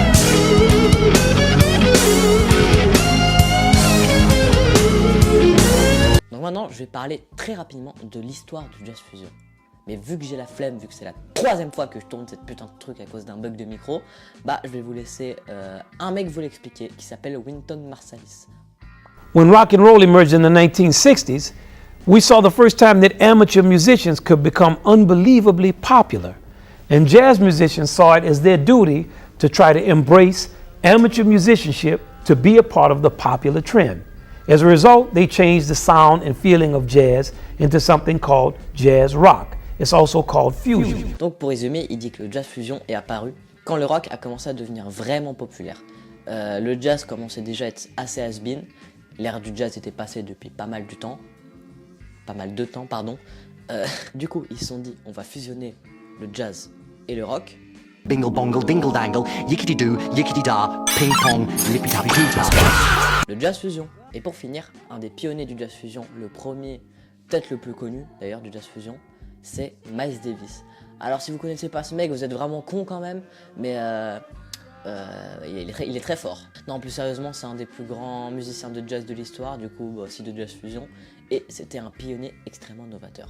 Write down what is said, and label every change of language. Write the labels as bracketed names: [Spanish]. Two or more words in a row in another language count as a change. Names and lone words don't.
[French] Donc maintenant, je vais parler très rapidement de l'histoire du jazz fusion. Mais vu que j'ai la flemme, vu que c'est la 3e fois que je tourne cette putain de truc à cause d'un bug de micro, bah je vais vous laisser un mec vous l'expliquer qui s'appelle Wynton Marsalis. [English] When rock and roll emerged in the 1960s, we saw the first time that amateur musicians could become unbelievably popular. And jazz musicians saw it as their duty to try to embrace amateur musicianship to be a part of the popular trend. As a result, they changed the sound and feeling of jazz into something called jazz rock. It's also called fusion. [French] Donc pour résumer, il dit que le jazz fusion est apparu quand le rock a commencé à devenir vraiment populaire. Le jazz commençait déjà à être assez has-been. L'ère du jazz était passée depuis pas mal de temps. Du coup, ils se sont dit, on va fusionner le jazz et le rock. Bingle bongle dingle dangle, yickety doo, yickety da, ping pong, lippy tappy doo da. Le jazz fusion. Et pour finir, un des pionniers du jazz fusion, le premier, peut-être le plus connu d'ailleurs du jazz fusion, c'est Miles Davis. Alors si vous connaissez pas ce mec, vous êtes vraiment con quand même, mais il est très fort. Non, plus sérieusement, c'est un des plus grands musiciens de jazz de l'histoire, du coup aussi de jazz fusion, et c'était un pionnier extrêmement novateur.